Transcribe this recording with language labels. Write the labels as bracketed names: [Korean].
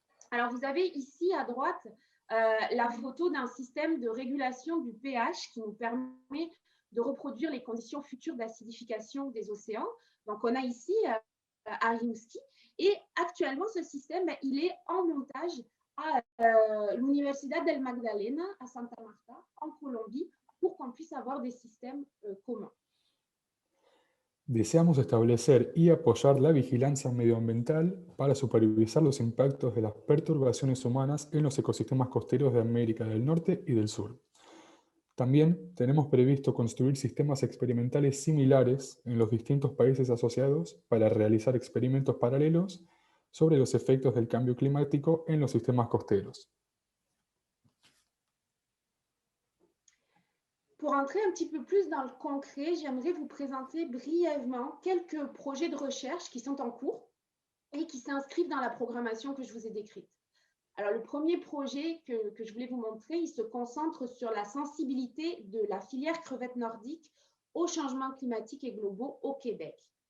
[French] Alors, vous avez ici à droite la photo d'un système de régulation du pH qui nous permet de reproduire les conditions futures d'acidification des océans. Donc, on a ici à Rimouski. Et actuellement, ce système, il est en montage à l'Universidad del Magdalena, à Santa Marta, en Colombie, pour qu'on puisse avoir des systèmes communs. [Spanish] Deseamos establecer y apoyar la vigilancia medioambiental para supervisar los impactos de las perturbaciones humanas en los ecosistemas costeros de América del Norte y del Sur. También tenemos previsto construir sistemas experimentales similares en los distintos países asociados para realizar experimentos paralelos sobre los efectos del cambio climático en los sistemas costeros. [French] Pour entrer un petit peu plus dans le concret, j'aimerais vous présenter brièvement quelques projets de recherche qui sont en cours et qui s'inscrivent dans la programmation que je vous ai décrite. Alors, le premier projet que je voulais vous montrer, il se concentre sur la sensibilité de la filière crevette nordique aux changements climatiques et globaux au Québec.